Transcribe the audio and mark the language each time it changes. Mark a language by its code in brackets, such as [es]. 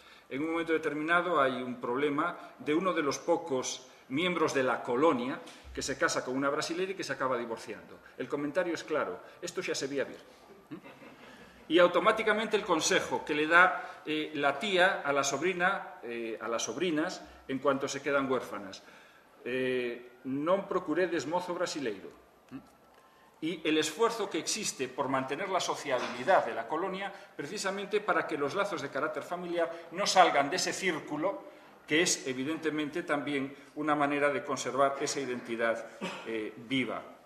[es] En un momento determinado hay un problema de uno de los pocos miembros de la colonia que se casa con una brasilera y que se acaba divorciando. El comentario es claro, esto ya se veía ver. Y automáticamente el consejo que le da la tía a la sobrina, a las sobrinas, en cuanto se quedan huérfanas. [gl] Non procuredes mozo brasileiro. [es] Y el esfuerzo que existe por mantener la sociabilidad de la colonia, precisamente para que los lazos de carácter familiar no salgan de ese círculo, que es evidentemente también una manera de conservar esa identidad viva.